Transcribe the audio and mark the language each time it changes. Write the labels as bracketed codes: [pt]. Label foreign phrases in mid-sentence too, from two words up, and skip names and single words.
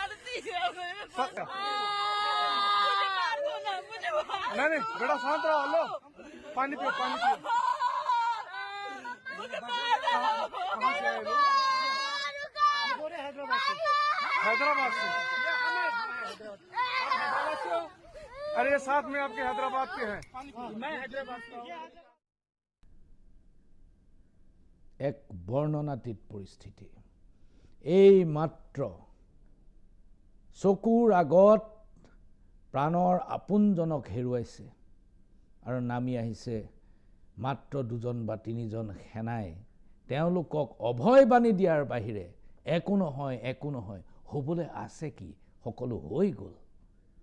[hi] नहीं नहीं बेटा शांत रहो, लो पानी पियो, पानी पियो। कहाँ से आए लोग? हैदराबाद से। अरे ये साथ में आपके हैदराबाद के हैं। मैं हैदराबाद का हूँ। [as] এক বৰ্ণনাতীত পৰিস্থিতি। এই মাত্ৰ চকুৰ আগত প্ৰাণৰ আপোনজনক হেৰুৱাইছে আৰু নামি আহিছে মাত্ৰ 2জন বা 3জন সেনাই তেওঁলোকক অভয় বাণী দিয়াৰ বাহিৰে একো নহয়, একো নহয়, হ'বলৈ আছে কি, সকলো হৈ গ'ল।